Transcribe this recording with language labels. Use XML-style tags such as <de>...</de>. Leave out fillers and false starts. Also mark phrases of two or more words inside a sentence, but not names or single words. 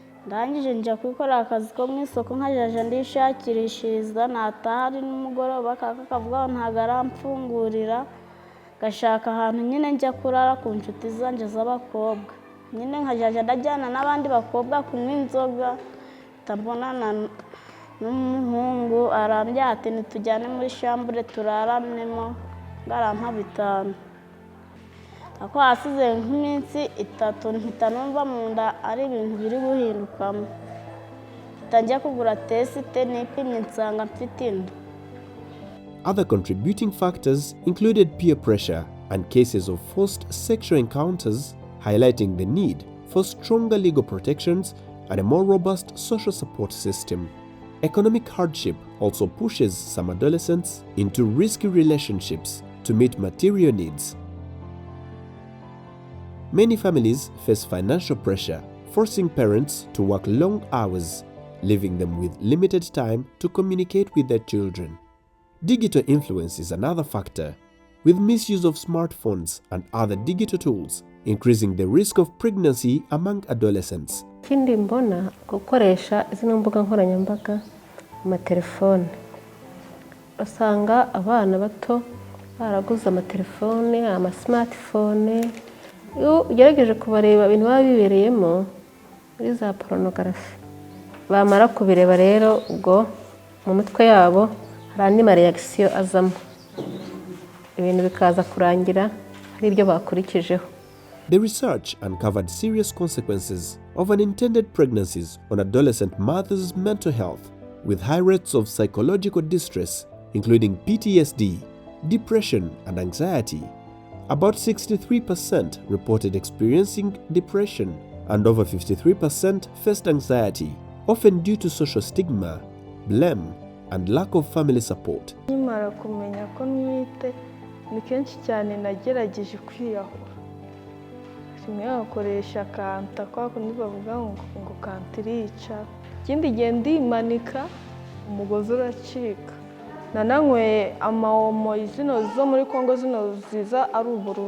<rw>ndangije njya kwikorera akazi ko mu isoko nkajya ndishakirishiriza nataha ari n'umugoroba kakavuga ngo ntabwo aramfungurira gashaka ahantu nyine njya kurara ku nshuti zanjye z'abakobwa nyine nkajya ndajyana n'abandi bakobwa kunywa inzoga ndabonana n'umuhungu arambya ati ntitujyane muri shambure turaramnemo ngarampa 5. ako hasize nk'iminsi 3 mpita numva mu nda ari ibintu biri guhindukamo njya kugura tesite nipimye nsanga mfite inda.</rw> <en>Other contributing factors included peer pressure and cases of forced sexual encounters, highlighting the need for stronger legal protections and a more robust social support system. Economic hardship also pushes some adolescents into risky relationships to meet material needs. Many families face financial pressure, forcing parents to work long hours, leaving them with limited time to communicate with their children. Digital influence is another factor, with misuse of smartphones and other digital tools increasing the risk of pregnancy among adolescents.</en> <rw>Ikindi mbona gukoresha zino mbuga nkoranyambaga amatelefone. Basanga abana bato baraguze amatelefone, smartphone. Iyo ugerageje kubareba ibintu baba bibereyemo muri za pornography. Bamara kubireba rero ubwo mu mutwe yabo hari andi reaction azamo. Ibintu bikaza kurangira hari ibyo bakurikijeho.</rw> <en>The research uncovered serious consequences of unintended pregnancies on adolescent mothers' mental health, with high rates of psychological distress, including PTSD, depression, and anxiety. About 63% reported experiencing depression, and over 53% faced anxiety, often due to social stigma, blame, and lack of family support.</en> <rw>Nkimara kumenya ko ntwite ni kenshi cyane nagerageje kwiyahura. Rimwe ngakoresha kanta kwa kundi bavuga ngo kantirica. Ikindi gihe ndimanika umugozi uracika. Nananywe amaomo zino zo muri Kongo zino ziza ari ubururu.</rw>